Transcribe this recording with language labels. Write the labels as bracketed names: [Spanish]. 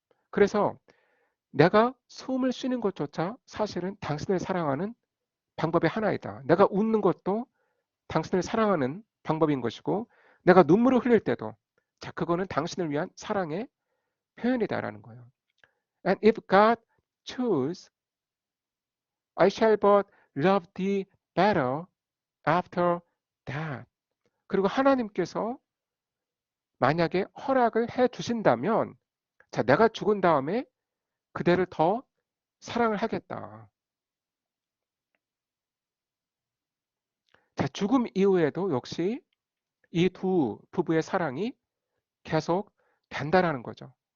[Korean] 그래서 내가 숨을 쉬는 것조차 사실은 당신을 사랑하는 방법의 하나이다. 내가 웃는 것도 당신을 사랑하는 방법인 것이고, 내가 눈물을 흘릴 때도 자, 그거는 당신을 위한 사랑의 표현이다라는 거예요. [English] And if God choose, I shall but love thee better after that. [Korean] 그리고 하나님께서 만약에 허락을 해 주신다면, 자, 내가 죽은 다음에 그대를 더 사랑을 하겠다. 자, 죽음 이후에도 역시 이 두 부부의 사랑이 계속 된다라는 거죠.